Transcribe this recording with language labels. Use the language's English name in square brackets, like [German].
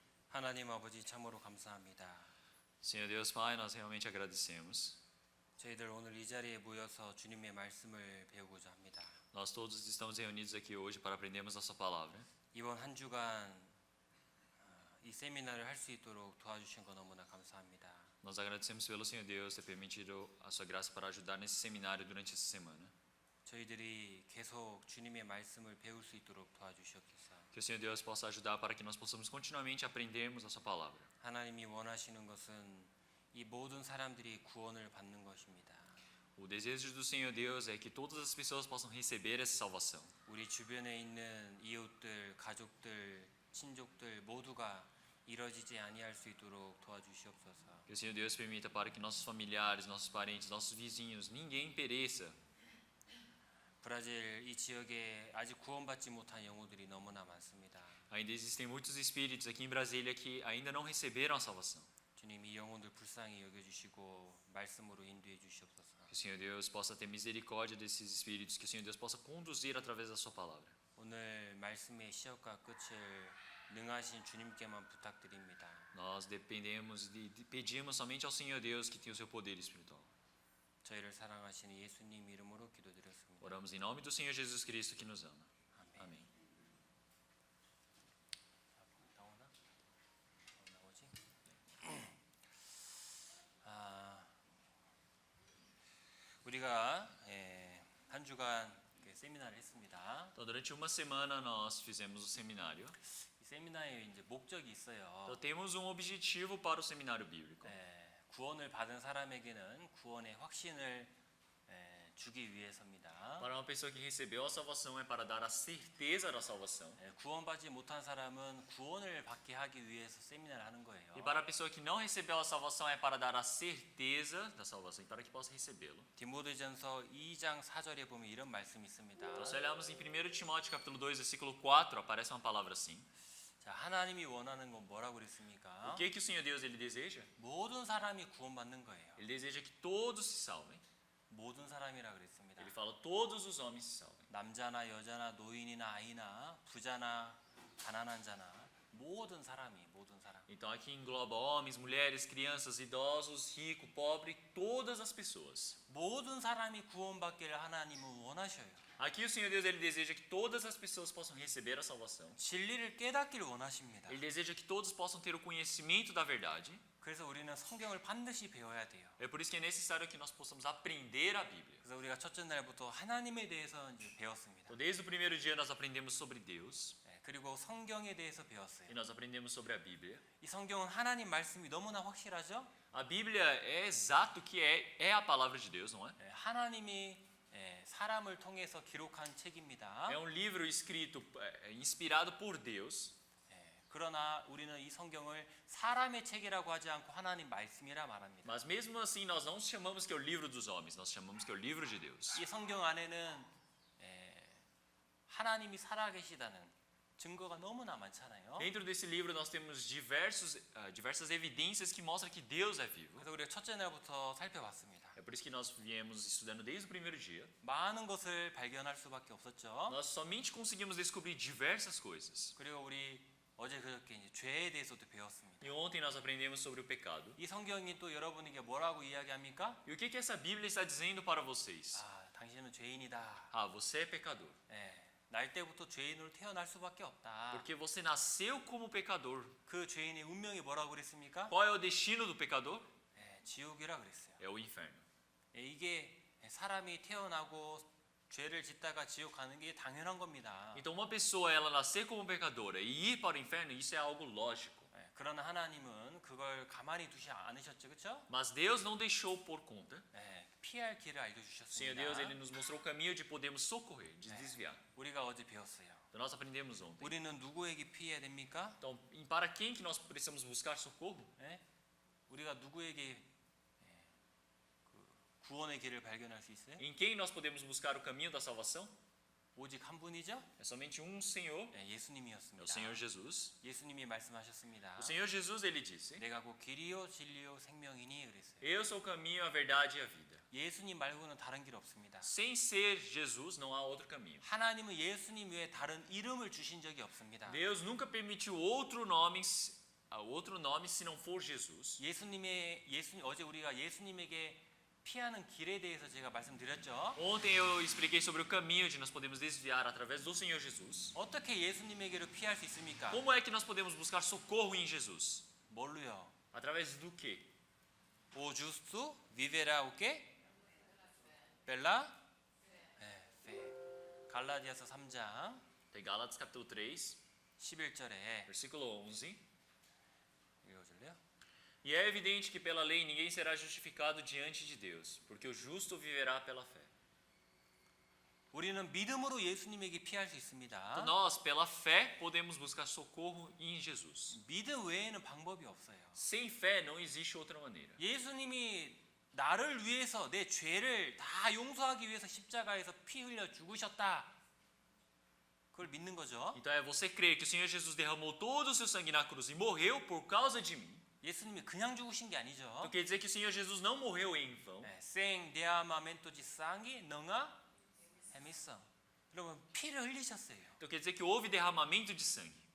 [Korean] 하나님 아버지 참으로 감사합니다. [Portuguese] Senhor Deus Pai, nós realmente agradecemos. [Korean] 저희들 오늘 이 자리에 모여서 주님의 말씀을 배우고자 합니다. [Portuguese] Nós todos estamos reunidos aqui hoje para aprendermos a sua palavra. [Korean] 이번 한 주간 이 세미나를 할 수 있도록 도와주신 거 너무나 감사합니다. [Portuguese] Nós agradecemos pelo Senhor Deus ter permitido a sua graça para ajudar nesse seminário durante essa semana. [Korean] 저희들이 계속 주님의 말씀을 배울 수 있도록 도와주시옵소서. [Portuguese] Que o Senhor Deus possa ajudar para que nós possamos continuamente aprendermos a sua palavra. [Korean] 하나님이 원하시는 것은 이 모든 사람들이 구원을 받는 것입니다. [Portuguese] O desejo do Senhor Deus é que todas as pessoas possam receber essa salvação. [Korean] 우리 주변에 있는 이웃들, 가족들, 친족들 모두가 이뤄지지 아니할 수 있도록 도와주시옵소서. [Portuguese] Que o Senhor Deus permita para que nossos familiares, nossos parentes, nossos vizinhos, ninguém pereça. [Korean] 브라질 이 지역에 아직 구원받지 못한 영혼들이 너무나 많습니다. [Portuguese] Ainda existem muitos espíritos aqui em Brasília que ainda não receberam a salvação. [Korean] 주님 이 영혼들 불쌍히 여겨주시고 말씀으로 인도해 주시옵소서. [Portuguese] Que o Senhor Deus possa ter misericórdia desses espíritos, que o Senhor Deus possa conduzir através da sua palavra. [Korean] 오늘 말씀의 시작과 끝을 능하신 주님께만 부탁드립니다. [Portuguese] Nós dependemos e pedimos somente ao Senhor Deus que tem o seu poder espiritual. [Korean] 저희를 사랑하시는 예수님 이름으로 기도드렸습니다. [Portuguese] Oramos em nome do Senhor Jesus Cristo que nos ama. [Korean] 아멘. [Portuguese] Amém. [Korean] 나오나? 나오지? 우리가 한 주간 세미나를 했습니다. [Portuguese] Então, durante uma semana nós fizemos o seminário. [Korean] 이 세미나에 이제 목적이 있어요. [Portuguese] Então, temos um objetivo para o seminário bíblico. [Korean] 구원을 받은 사람에게는 구원의 확신을 주기 위해서입니다. [Portuguese] Para uma pessoa que recebeu a salvação é para dar a certeza da salvação. [Korean] 구원받지 못한 사람은 구원을 받게 하기 위해서 세미나를 하는 거예요. [Portuguese] E para a pessoa que não recebeu a salvação é para dar a certeza da salvação e para que possa recebê-lo. [Korean] 디모데전서 2장 4절에 보면 이런 말씀이 있습니다. [Portuguese] Então, se olharmos em 1 Timóteo capítulo 2, versículo 4, aparece uma palavra assim. [Korean] 자, 하나님이 원하는 건 뭐라고 그랬습니까? [Portuguese] O que o Senhor Deus ele deseja? [Korean] 모든 사람이 구원받는 거예요. [Portuguese] Ele deseja que todos se salvem. [Korean] 모든 사람이라 그랬습니다. [Portuguese] Ele fala todos os homens se salvem. [Korean] 남자나 여자나 노인이나 아이나 부자나 가난한 자나 모든 사람. [Portuguese] Então aqui engloba homens, mulheres, crianças, idosos, rico, pobre, todas as pessoas. [Korean] 모든 사람이 구원받기를 하나님은 원하셔요. [Portuguese] Aqui o Senhor Deus ele deseja que todas as pessoas possam receber a salvação. [Korean] 진리를 깨닫기를 원하십니다. [Portuguese] Ele deseja que todos possam ter o conhecimento da verdade. [Korean] 그래서 우리는 성경을 반드시 배워야 돼요. [Portuguese] É por isso que é necessário que nós possamos aprender a Bíblia. [Korean] 그래서 우리가 첫째 날부터 하나님에 대해서 이제 배웠습니다. [Portuguese] Então, desde o primeiro dia nós aprendemos sobre Deus [Korean] 그리고 성경에 대해서 배웠어요. [Portuguese] e nós aprendemos sobre a Bíblia. [Korean] 이 성경은 하나님 말씀이 너무나 확실하죠? [Portuguese] A Bíblia é exato que é a palavra de Deus, não é? [Korean] 하나님이 사람을 통해서 기록한 책입니다. [Portuguese] É um livro escrito, inspirado por Deus. [Korean] 그러나 우리는 이 성경을 사람의 책이라고 하지 않고 하나님 말씀이라 말합니다. [Portuguese] Mas mesmo assim nós não chamamos que é o livro dos homens, nós chamamos que é o livro de Deus. [Korean] 이 성경 안에는 하나님이 살아계시다는 증거가 너무나 많잖아요. [Portuguese] Dentro desse livro nós temos diversas evidências que mostram que Deus é vivo. [Korean] 그래서 우리가 첫째 날부터 살펴봤습니다. [Portuguese] É por isso que nós viemos estudando desde o primeiro dia. [Korean] 많은 것을 발견할 수밖에 없었죠. [Portuguese] Nós somente conseguimos descobrir diversas coisas. [Korean] 그리고 우리 어제 그저께 이제 죄에 대해서도 배웠습니다. [Portuguese] E ontem nós aprendemos sobre o pecado. [Korean] 이 성경이 또 여러분에게 뭐라고 이야기합니까? [Portuguese] E o que essa Bíblia está dizendo para vocês? [Korean] 당신은 죄인이다. [Portuguese] Você é pecador. [Korean] 날 때부터 죄인으로 태어날 수밖에 없다. [Portuguese] Porque você nasceu como pecador. [Korean] 그 죄인의 운명이 뭐라고 그랬습니까? [Portuguese] Qual é o destino do pecador? [Korean] 지옥이라 그랬어요. [Portuguese] É o inferno. [Korean] 이게 사람이 태어나고 죄를 짓다가 지옥 가는 게 당연한 겁니다. [Portuguese] Então uma pessoa ela nascer como pecadora e ir para o inferno, isso é algo lógico. [Korean] 그러나 하나님은 그걸 가만히 두지 않으셨죠, 그렇죠? [Portuguese] Mas Deus não deixou por conta. [Korean] 피할 길을 [Portuguese] Senhor [Korean] 알려주셨습니다. [Portuguese] Deus ele nos mostrou o caminho de podermos socorrer, de desviar. [Korean] 우리가 어제 배웠어요. [Portuguese] Então nós aprendemos ontem. [Korean] 우리는 누구에게 피해야 됩니까? [Portuguese] Então, para quem que nós precisamos buscar socorro? [Korean] 우리가 누구에게 구원의 길을 발견할 수 있어요? [Portuguese] Em quem nós podemos buscar o caminho da salvação? [Korean] 오직 한 분이죠? [Portuguese] É somente um Senhor, é [Korean] 예수님이었습니다. [Portuguese] o Senhor Jesus. [Korean] 예수님이 말씀하셨습니다. [Portuguese] O Senhor Jesus ele disse: [Korean] 내가 곧 길이요 진리요 생명이니 그랬어요. [Portuguese] Eu sou o caminho, a verdade e a vida. [Korean] 예수님 말고는 다른 길 없습니다. [Portuguese] Sem ser Jesus não há outro caminho. [Korean] 하나님은 예수님 외에 다른 이름을 주신 적이 없습니다. [Portuguese] Deus nunca permitiu outro nome outro nome se não for Jesus. [Korean] 어제 우리가 예수님에게 피하는 길에 대해서 제가 말씀드렸죠. [Portuguese] Ontem eu expliquei sobre o caminho de nós podemos desviar através do Senhor Jesus. [Korean] 어떻게 예수님에게로 피할 수 있습니까? [Portuguese] Como é que nós podemos buscar socorro em Jesus? [Korean] 뭘로요? [Portuguese] Através do quê? O justo viverá o qué? Pela fé. [Korean] 갈라디아서 3장 [Portuguese] Tem Gálatas capítulo 3, [Korean] 11절에 [Portuguese] versículo 11. [Korean] 읽어줄래요? [Portuguese] E é evidente que pela lei ninguém será justificado diante de Deus, porque o justo viverá pela fé. [Korean] 우리는 믿음으로 예수님에게 피할 수 [Portuguese] Então [Korean] 있습니다. [Portuguese] nós, pela fé, podemos buscar socorro em Jesus. [Korean] 믿음 외에는 방법이 없어요. [Portuguese] Sem fé não existe outra maneira. [Korean] 예수님이 나를 위해서 내 죄를 다 용서하기 위해서 십자가에서 피 흘려 죽으셨다. 그걸 믿는 거죠. [Portuguese] Então é você crer que o Senhor Jesus derramou todo o seu sangue na cruz e morreu por causa de mim. [Korean] 예수님이 그냥 죽으신 게 아니죠. [Portuguese] Então quer dizer que o Senhor Jesus não morreu em vão. 생 데아마멘토 지상이 능아 헤미성. [Korean] 여러분 피를 흘리셨어요. [Portuguese] Então quer dizer que houve derramamento de sangue.